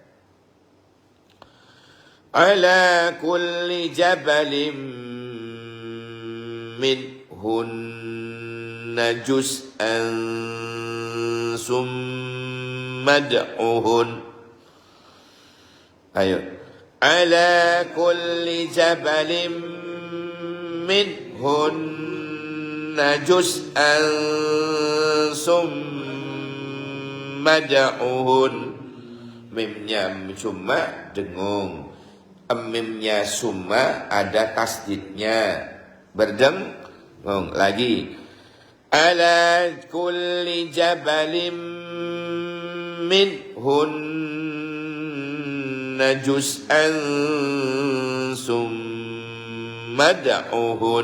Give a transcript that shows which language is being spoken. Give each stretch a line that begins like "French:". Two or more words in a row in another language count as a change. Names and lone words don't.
Arabic: على كل جبل منهن جزءا ثم ادعهن. Ayo. على كل جبل منهن جزءا ثم ادعهن.
Indonesian: Mimnya summa dengung, mimnya summa ada tasdidnya, berdengung lagi.
Arabic: على كل جبل منهن جزءا ثم ادعهن.